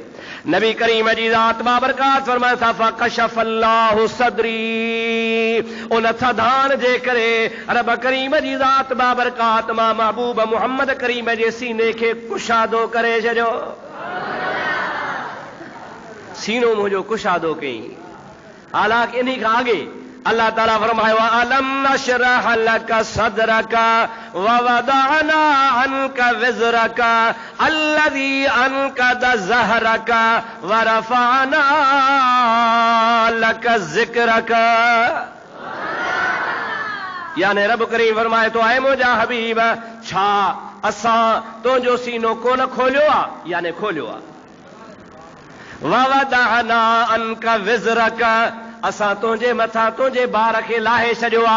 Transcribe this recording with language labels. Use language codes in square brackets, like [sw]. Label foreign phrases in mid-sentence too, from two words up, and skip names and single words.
[sd] नबी करीम जी ज़ात बाबरकात फरमाए था [ar] فكشف الله صدري, [sd] उन थधान जे करे रब करीम जी ज़ात बाबरकात मां महबूब मुहम्मद करीम जे सीने खे कुशादो करे छॾियो। सीनो मुंहिंजो कुशादो कई। हालांकि इन्ही खां अॻे अल्लाह ताला फरमायो [ar] ألم نشرح لك صدرك ووضعنا عنك وزرك الذي أنقض ظهرك ورفعنا لك ذكرك. [sd] यानी रब करीम फरमाए तो ऐ मुंहिंजा हबीब, छा असां तुंहिंजो सीनो कोन खोलियो आहे? यानी खोलियो आहे। [ar] ووضعنا عنك وزرك, [sd] असां तुंहिंजे मथां तुंहिंजे बार खे लाहे छॾियो आहे।